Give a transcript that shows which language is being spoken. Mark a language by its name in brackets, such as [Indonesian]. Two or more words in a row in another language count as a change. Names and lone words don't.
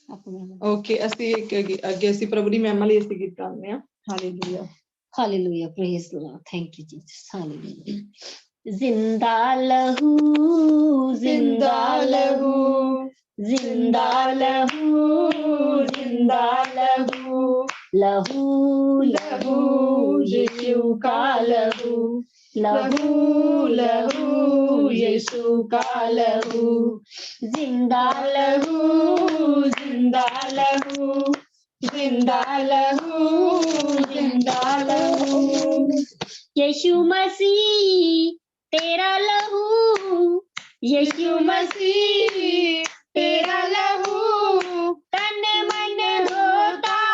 [Punjabi] ਓਕੇ ਅਸੀਂ ਅੱਗੇ ਅਸੀਂ ਪ੍ਰਭੂ ਦੀ ਮਹਿਮਾ ਲਈ ਅਸੀਂ ਗੀਤ ਗਾਉਂਦੇ ਹਾਂ ਹਾਲੇਲੂਇਆ [English] Hallelujah, praise the Lord. Thank you, Jesus. Hallelujah. [Hindi] ज़िंदा लहू, ज़िंदा लहू, ज़िंदा लहू, ज़िंदा लहू, लहू, लहू, येशु का लहू, लहू, लहू, येशु का लहू, ज़िंदा लहू, ज़िंदा लहू. जिंदा लहू जिंदा लहू यीशु मसीह तेरा लहू यीशु मसीह तेरा लहू तन मन होता